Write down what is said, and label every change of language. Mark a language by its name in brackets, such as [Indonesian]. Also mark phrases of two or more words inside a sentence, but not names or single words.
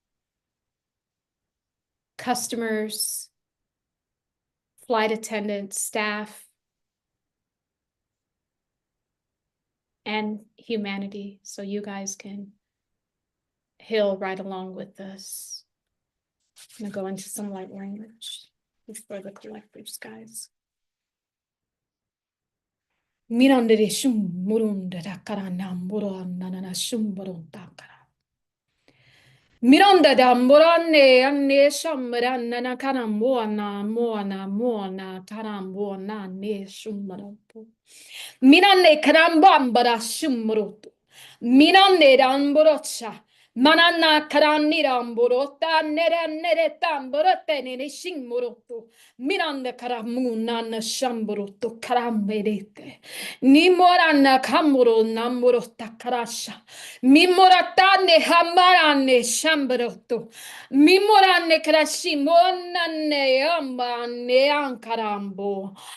[English] customers, flight attendants, staff, and humanity, so you guys can heal right along with us. I'm gonna go into some light language for the collectives, guys. Mirandere shum murunda karana murana shum burunda kara. Miranda da morane anne shamrana na karamona mona karamona ne shumarampo. Minane karambambara shumrutu. Minane ramborocha. Manana karaniramborota nere tamborote ne shingmoroto. Miranda karamuna na shamboroto karamberete. Nimorana kamuro namorota karasha. Mimoratane hamarane shambroto. Mimorane krashimonane ambane ankarambo.